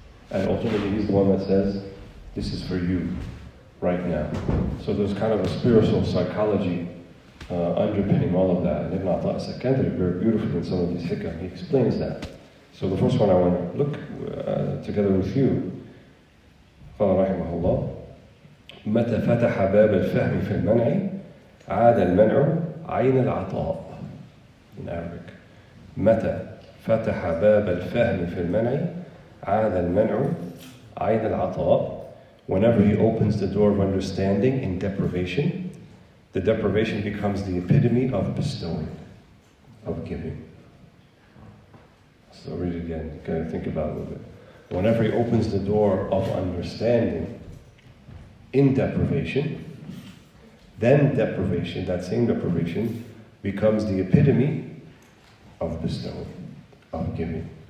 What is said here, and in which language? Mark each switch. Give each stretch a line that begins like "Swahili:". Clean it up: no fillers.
English: And ultimately He's the one that says, this is for you right now. So there's kind of a spiritual psychology underpinning all of that. And Ibn Ataillah seconded it very beautifully in some of these hikam. He explains that. So the first one I want to look together with you.
Arabic: قال رحمه الله متى فتح باب الفهم في المنع عاد المنع عين العطاء.
English: In Arabic.
Arabic: متى فتح باب الفهم في المنع عاد المنع عين العطاء.
English: Whenever he opens the door of understanding in deprivation, the deprivation becomes the epitome of bestowing, of giving. So read it again, you gotta think about it a little bit. Whenever he opens the door of understanding in deprivation, then deprivation, that same deprivation, becomes the epitome of bestowing, of giving.